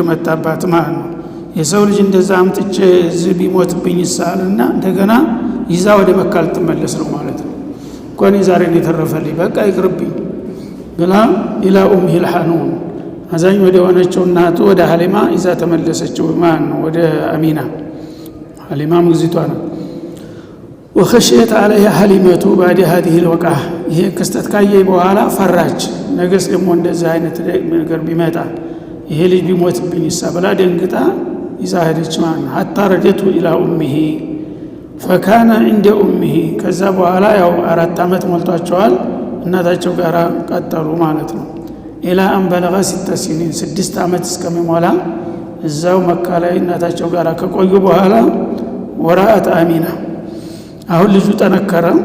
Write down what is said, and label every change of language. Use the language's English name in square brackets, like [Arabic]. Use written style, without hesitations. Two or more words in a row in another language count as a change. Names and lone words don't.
[Amharic] መጣባት ማለት ነው የሰው ልጅ እንደዛ አምጥቼ እዚህ ቢሞትብኝ ይሳልና እንደገና ይዛ ወደ መካ ልትመለስ ነው ማለት ነው ቆኒ ዛሬ ነው የተረፈልኝ በቃ ይቅርብኝ ብላ [Arabic] إلى أمه الحنون [Amharic] አዛኝ ወደ ሆነችው እናቱ ወደ ሐሊማ ይዛ ተመለሰችው ማለት ነው ወደ አሚና ሐሊማ ሙግዚቷ ነው [Arabic] وخشيت عليها حليمة بعد هذه الوقعة [Amharic] ይሄ ክስተት ካየ በኋላ ፈራች ነገስ ደግሞ እንደዛ አይነት ነገር ቢመጣ ይሄ ልጅ ቢሞትብኝ ይሳበላ ደንግጣ ይዛ ሄደች ማለት ነው [Arabic] حتى ردته الى امه فكان عند امه [Amharic] ከዛ በኋላ ያው 4 አመት ሞልቷቸዋል እናታቸው ጋር ቀጠሉ ማለት ነው [Arabic] إلى أن بلغ 6 سنين [Amharic] 6 አመት እስከሚሞላ እዛው መካ ላይ እናታቸው ጋር ከቆዩ በኋላ ወራአት አሚና አሁን ልጁ ተነከረ